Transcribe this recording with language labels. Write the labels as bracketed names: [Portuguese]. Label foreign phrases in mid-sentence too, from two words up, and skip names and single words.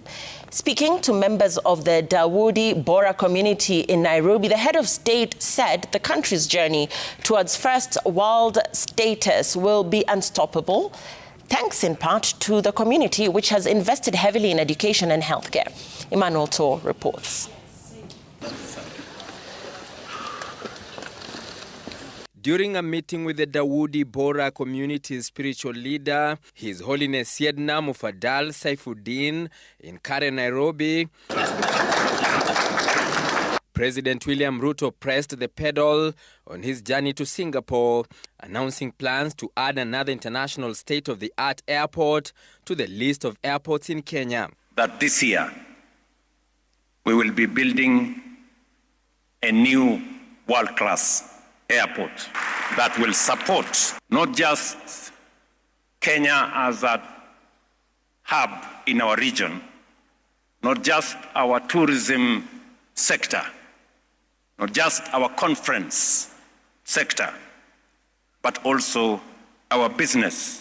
[English] Speaking to members of the Dawoodi Bora community in Nairobi, the head of state said the country's journey towards first world status will be unstoppable, thanks in part to the community, which has invested heavily in education and healthcare. Emmanuel Tor reports. During a meeting with the Dawoodi Bora community's spiritual leader, His Holiness Syedna Mufadal Saifuddin in Karen, Nairobi, President William Ruto pressed the pedal on his journey to Singapore, announcing plans to add another international state-of-the-art airport to the list of airports in Kenya. That this year, we will be building a new world-class airport that will support not just Kenya as a hub in our region, not just our tourism sector, not just our conference sector, but also our business.